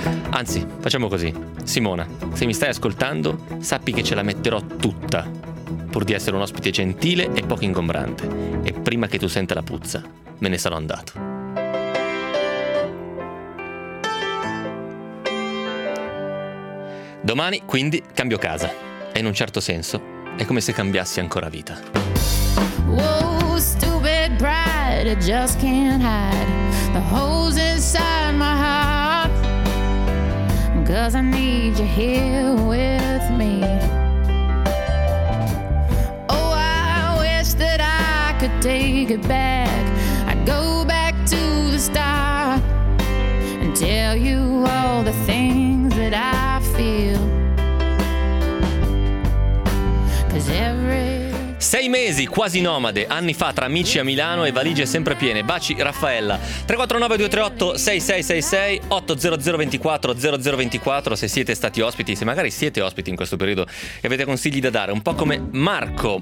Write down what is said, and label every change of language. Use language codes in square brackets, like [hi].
[it] Anzi, facciamo così. Simona, se mi stai ascoltando, sappi che ce la metterò tutta, pur di essere un ospite gentile e poco ingombrante. E prima che tu senta la puzza, me ne sarò andato. Domani, quindi, cambio casa. E in un certo senso, è come se cambiassi ancora vita. [en] Oh, stupid pride, I just can't hide the holes inside my heart. Cause I need you here with me. Oh, I wish that I could take it back. I'd go back to the start and tell you all the things that I feel. [it] Sei mesi, quasi nomade, anni fa tra amici a Milano e valigie sempre piene. Baci, Raffaella. 349-238-6666, 800-24-0024, se siete stati ospiti, se magari siete ospiti in questo periodo e avete consigli da dare, un po' come Marco.